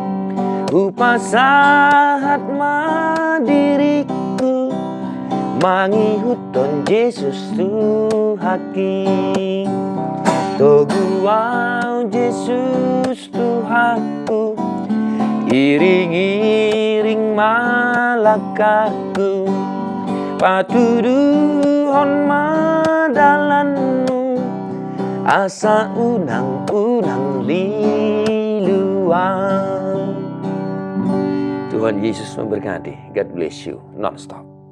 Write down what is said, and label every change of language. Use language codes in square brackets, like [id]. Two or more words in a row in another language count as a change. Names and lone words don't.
[bbc] upasahat madiriku mangihuton Yesus Tuhaki toguau Yesus Tuhaku iring-iring malakaku patuduhon madalanmu asa unang-unang liluang. [id] Tuhan Yesus memberkati. [en] God bless you non-stop.